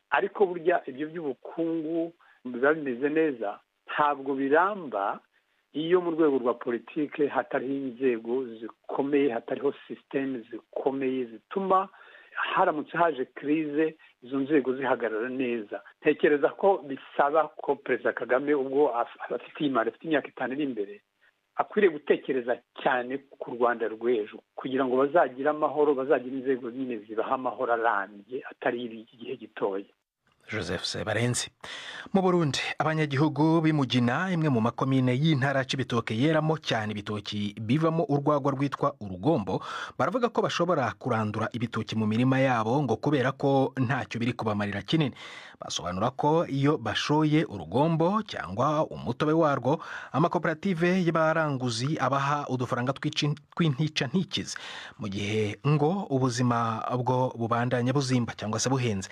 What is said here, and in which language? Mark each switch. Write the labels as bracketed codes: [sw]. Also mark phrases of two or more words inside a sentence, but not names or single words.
[rw] Ariko burya ibyo by'ubukungu biba bimeze neza ntabwo biramba iyo mu rwego rwa politike hatariho inzego zikomeye, hatariho sisiteme zikomeye zituma haramutse haje krize izo nzego zihagarara neza. Ntekereza ko bisaba ko Perezida Kagame ubwo afite imyaka 5 iri imbere akwiriye gutekereza cyane ku Rwanda rw'ejo kugira ngo bazagire amahoro, bazagira inzego nyine zibaha amahoro arambye atari igihe gitoya. Joseph Sebarenzi. [rn] Mu Burundi abanyagihugu b'Imugina, imwe mu makomine y'intara Cibitoke yeramo cyane ibitoki bivamo urwagwa rwitwa urugombo, baravuga ko bashobora kurandura ibitoki mu mirima yabo ngo kubera ko ntacyo biri kubamarira kinini. Basobanura ko iyo bashoye urugombo cyangwa umutobe warwo, amakoperative y'abaranguzi abaha udufaranga tw'intica ntikize, mu gihe ngo ubuzima bwo bubandanya buzimba cyangwa se buhenze.